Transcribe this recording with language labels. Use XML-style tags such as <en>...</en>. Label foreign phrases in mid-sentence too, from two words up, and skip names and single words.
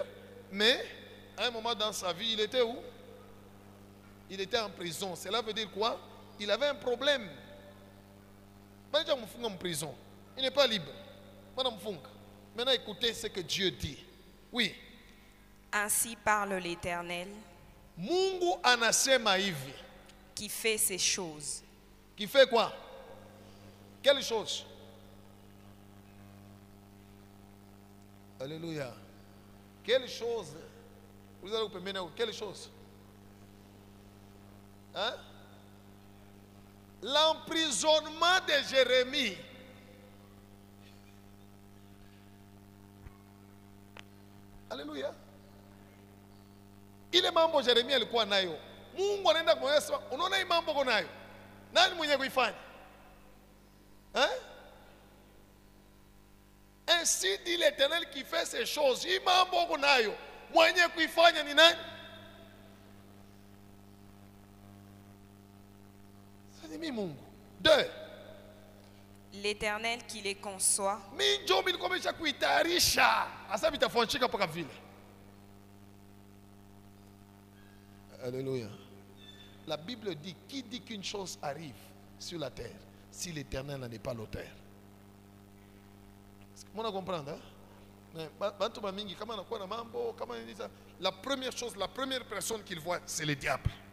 <fr>Mais, à un moment dans sa vie, il était où? Il était en prison. Cela veut dire quoi? Il avait un problème. En prison. Il n'est pas libre. Maintenant, écoutez ce que Dieu dit. Oui. Ainsi parle l'Éternel,</fr> <sw>Mungu anasema hivi.</sw> <fr>qui fait ces choses. Qui fait quoi? Quelle chose? Alléluia. Quelle chose? Vous allez vous permettre, quelle chose? Hein? L'emprisonnement de Jérémie. Alléluia.</fr> <sw>Ile mambo Jeremia alikuwa nayo, Mungu anaenda kumwonyesha, unaona hii mambo uko nayo, nani mwenye kuifanya?</sw> <fr>Ainsi dit l'Éternel qui fait ces choses.</fr> <sw>Hii mambo uko nayo, mwenye kuifanya ni nani? C'est mimi Mungu. 2.</sw> <fr>L'Éternel qui les conçoit,</fr> <sw>Mimi ndio nilikomesha kuitayarisha, hasa vitafanyika mpaka vile.</sw> <fr>Alléluia. La Bible dit, qui dit qu'une chose arrive sur la terre si l'Éternel n'en est pas l'auteur? Comment comprendre? La première chose, la première personne qu'il voit, c'est le diable.</fr>